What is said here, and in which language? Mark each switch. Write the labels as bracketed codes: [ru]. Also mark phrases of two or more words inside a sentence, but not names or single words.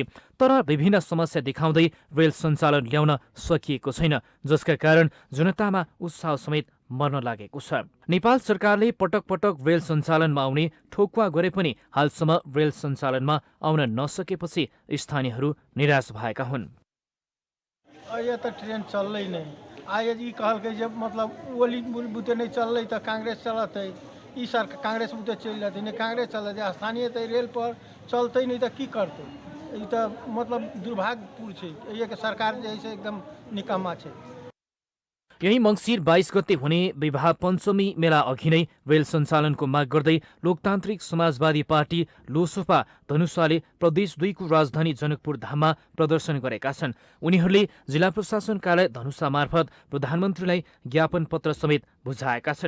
[ne] तर विभिन्न समस्या देखाउँदै रेल सञ्चालन ल्याउन सकिएको छैन, जसका कारण जनतामा उत्साह समेत मर्न लागेको छ। नेपाल सरकारले पटक पटक रेल सञ्चालनमा आउने ठोकुवा गरे पनि हालसम्म रेल सञ्चालनमा आउन नसकेपछि स्थानीयहरू निराश भएका हुन्। [hi] ये तो ट्रेन चल रही नहीं आज ये कहल के जब मतलब ओली बुते नहीं चल रही तो कांग्रेस चलत है ई सर कांग्रेस बुते चल जाती नहीं कांग्रेस चल जाए स्थानीय तो रेल पर चलते नहीं तो की करते ये तो मतलब दुर्भाग्यपूर्ण है। ये कि सरकार जैसे एकदम निकम्मा है। [ne] यही मङ्सिर 22 गते हुने विवाह पञ्चमी मेला अघि नै रेल सञ्चालनको माग गर्दै लोकतान्त्रिक समाजवादी पार्टी लोसपा धनुषाले प्रदेश 2 को राजधानी जनकपुर धाममा प्रदर्शन गरेका छन्। उनीहरूले जिल्ला प्रशासन कार्यालय धनुषा मार्फत प्रधानमन्त्रीलाई ज्ञापन पत्र समेत बुझाएका छन्।